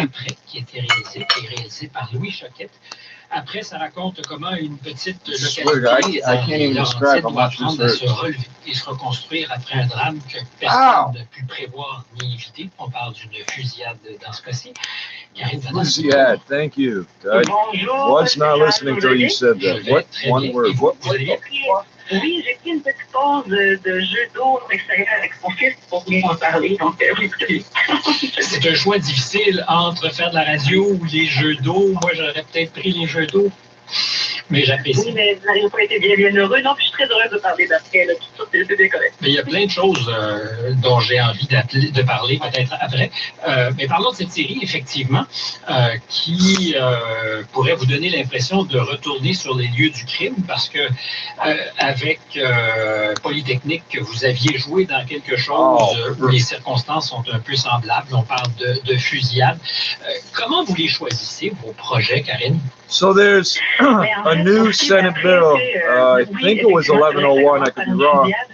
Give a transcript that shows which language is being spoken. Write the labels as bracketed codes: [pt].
[fr] Après, qui était réalisé par Louis Choquette. Après, ça raconte comment une petite localité doit apprendre à se relever et se reconstruire après un drame que personne n'a pu prévoir ni éviter. On parle d'une fusillade dans ce cas-ci. [en] Fusillade, thank you. I was not listening till you said that. What one word? What? [fr] Oui, j'ai pris une petite pause de jeu d'eau extérieur avec mon fils pour venir en parler. Donc, oui, c'est un choix difficile entre faire de la radio ou les jeux d'eau. Moi, j'aurais peut-être pris les jeux d'eau. Mais j'apprécie. Oui, mais vous n'avez pas été bien heureux. Non, puis je suis très heureuse de parler d'après. Tout ça, c'est bien correct. Mais il y a plein de choses dont j'ai envie de parler peut-être après. Mais parlons de cette série, effectivement, qui pourrait vous donner l'impression de retourner sur les lieux du crime parce que avec Polytechnique, vous aviez joué dans quelque chose où les circonstances sont un peu semblables. On parle de fusillade. Comment vous les choisissez, vos projets, Karine? [en] So there's a new Senate bill. I think it was 1101. I could be wrong.